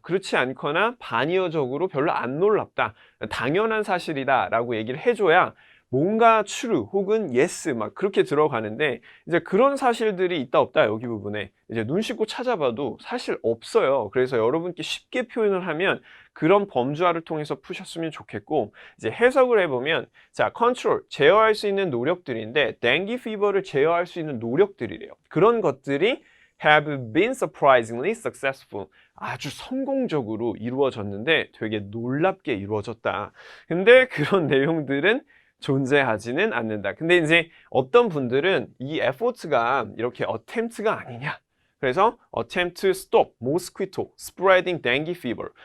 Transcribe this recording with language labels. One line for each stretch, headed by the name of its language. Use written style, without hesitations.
Korean: 그렇지 않거나 반의어적으로 별로 안 놀랍다, 당연한 사실이다 라고 얘기를 해줘야 뭔가 true 혹은 yes 막 그렇게 들어가는데 이제 그런 사실들이 있다 없다 여기 부분에 이제 눈 씻고 찾아봐도 사실 없어요. 그래서 여러분께 쉽게 표현을 하면 그런 범주화를 통해서 푸셨으면 좋겠고 이제 해석을 해보면 자, 컨트롤 제어할 수 있는 노력들인데 댕기 피버를 제어할 수 있는 노력들이래요. 그런 것들이
English: have been surprisingly successful.
Korean: 아주 성공적으로 이루어졌는데 되게 놀랍게 이루어졌다. 근데 그런 내용들은 존재하지는 않는다. 근데 이제 어떤 분들은 이 effort가 이렇게 attempt가 아니냐. 그래서
English: attempt to stop mosquito spreading dengue fever.